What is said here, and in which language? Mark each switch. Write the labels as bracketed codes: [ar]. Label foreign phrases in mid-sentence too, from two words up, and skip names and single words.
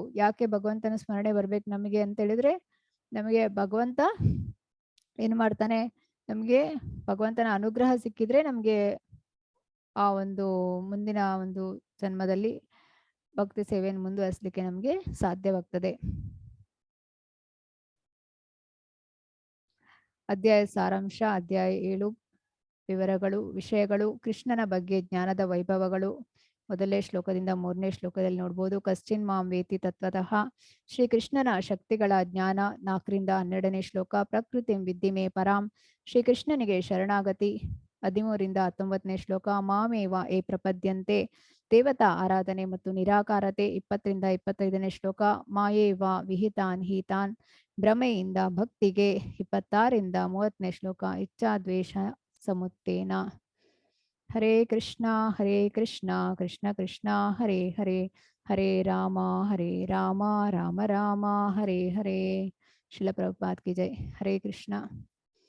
[kn] ಯಾಕೆ ಭಗವಂತನ ಸ್ಮರಣೆ ಬರ್ಬೇಕು ನಮಗೆ ಅಂತ ಹೇಳಿದ್ರೆ, ನಮಗೆ ಭಗವಂತ ಏನ್ ಮಾಡ್ತಾನೆ, ನಮಗೆ ಭಗವಂತನ ಅನುಗ್ರಹ ಸಿಕ್ಕಿದ್ರೆ ನಮಗೆ ಆ ಒಂದು ಮುಂದಿನ ಒಂದು ಜನ್ಮದಲ್ಲಿ ಭಕ್ತಿ ಸೇವೆಯನ್ನು ಮುಂದುವರಿಸಲಿಕ್ಕೆ ನಮಗೆ ಸಾಧ್ಯವಾಗ್ತದೆ. ಅಧ್ಯಾಯ ಸಾರಾಂಶ. ಅಧ್ಯಾಯ 7 ವಿವರಗಳು, ವಿಷಯಗಳು, ಕೃಷ್ಣನ ಬಗ್ಗೆ ಜ್ಞಾನದ ವೈಭವಗಳು. ಮೊದಲನೇ ಶ್ಲೋಕದಿಂದ 3ನೇ ಶ್ಲೋಕದಲ್ಲಿ ನೋಡ್ಬೋದು. [sa] ಕಶ್ಚಿನ್ ಮಾಂ ವೇತಿ ತತ್ವತಃ. [kn] ಶ್ರೀಕೃಷ್ಣನ ಶಕ್ತಿಗಳ ಜ್ಞಾನ 4ರಿಂದ 12ನೇ ಶ್ಲೋಕ. [sa] ಪ್ರಕೃತಿಂ ವಿದ್ಧಿ ಮೇ ಪರಾಂ. [kn] ಶ್ರೀಕೃಷ್ಣನಿಗೆ ಶರಣಾಗತಿ 13ರಿಂದ 19ನೇ ಶ್ಲೋಕ. [sa] ಮಾಮೇವ ಏ ಪ್ರಪದ್ಯಂತೆ. [kn] ದೇವತಾ ಆರಾಧನೆ ಮತ್ತು ನಿರಾಕಾರತೆ 20ರಿಂದ 25ನೇ ಶ್ಲೋಕ. [sa] ಮಾಯೇವ ವಿಹಿತಾನ್ ಹೀತಾನ್. [kn] ಭ್ರಮೆಯಿಂದ ಭಕ್ತಿಗೆ 26ರಿಂದ 30ನೇ ಶ್ಲೋಕ. [sa] ಇಚ್ಛಾ ದ್ವೇಷ ಸಮುತ್ತೇನ. ಹರೇ ಕೃಷ್ಣ ಕೃಷ್ಣ ಕೃಷ್ಣ ಹರೇ ಹರೇ, ಹರೇ ರಾಮ ರಾಮ ರಾಮ ಹರೇ ಹರೇ. [hi] शिल प्रभुपाद की जय. ಹರೇ ಕೃಷ್ಣ.